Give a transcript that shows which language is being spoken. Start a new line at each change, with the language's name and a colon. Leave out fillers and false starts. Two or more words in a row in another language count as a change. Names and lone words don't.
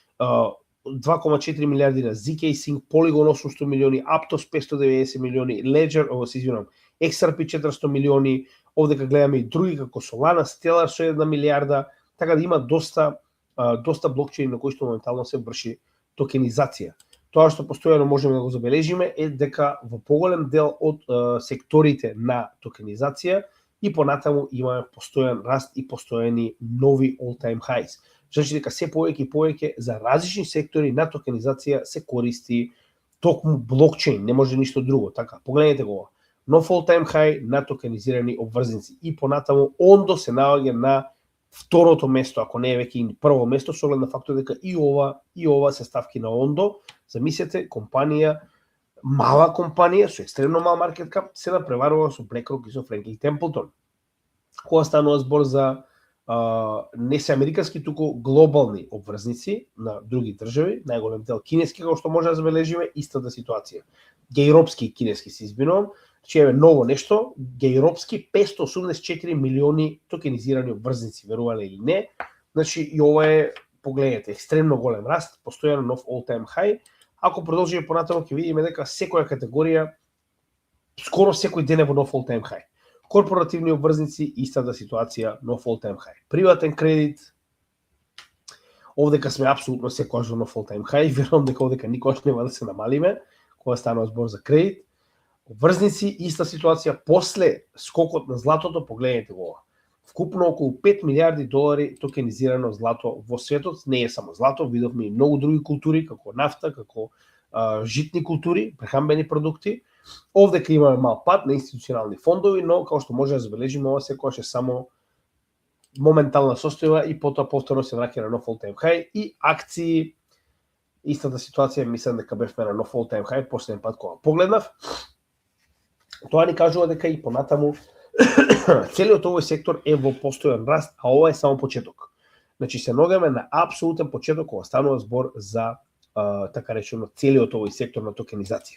Macedonian: 2,4 милиарди на ZK Sync, Polygon 800 милиони, Aptos 590 милиони, Ledger, XRP 400 милиони, овдека гледаме и други како Solana, Stellar со 1 милиарда, така да има доста блокчейни на кои што моментално се врши токенизација. Тоа што постојано можеме да го забележиме е дека во поголем дел од секторите на токенизација и понатаму имаме постојан раст и постојани нови
English: all-time highs.
Macedonian: Значи дека се повеќе и повеќе за различни сектори на токенизација се користи токму блокчейн, не може ништо друго. Така, погледнете го ова. Нов
English: all-time high
Macedonian: на токенизирани обврзници и понатаму ондо се наоѓа на второто место, ако не е веќе и прво место, со оглед на фактот дека и ова се ставки на ондо. Замислете, компанија, мала компанија со екстремно мал
English: market cap
Macedonian: се напреварува со BlackRock и со Franklin Templeton. Кога станува збор за не се американски, туку глобални обврзници на други држави, најголем дел кинески, како што може да забележиме, истата ситуација. Гејропски кинески се избинувам, че е ново нешто, гејропски 584 милиони токенизирани обврзници, верувале или не. Значи и ова е, погледнете, екстремно голем раст, постојано нов
English: all-time high.
Macedonian: Ако продолжиме понатаму ќе видиме дека секоја категорија скоро секој ден е во нов
English: all-time high.
Macedonian: Корпоративни обврзници, истата ситуација, нов
English: all-time high.
Macedonian: Приватен кредит, овдека сме апсолутно секојаш во нов
English: all-time high,
Macedonian: верувам дека овдека никогаш нема да се намалиме, кога станува збор за кредит. Обврзници, иста ситуација, после скокот на златото, погледнете го ова. Вкупно околу 5 милиарди долари токенизирано злато во светот, не е само злато, видовме и многу други култури, како нафта, како житни култури, прехранбени продукти. Овдека имаме мал пат на институционални фондови, но како што може да забележиме, ова секогаш е само моментална состојба и потоа повторно се враќа на нов
English: all-time high
Macedonian: и акции. Истата ситуација, мислам дека бевме на нов
English: all-time high
Macedonian: последен пат кога погледнав. Тоа ни кажува дека и понатаму целиот овој сектор е во постојан раст, а ова е само почеток. Значи се наоѓаме на апсолутен почеток кога станува збор за така речено целиот овој сектор на токенизација.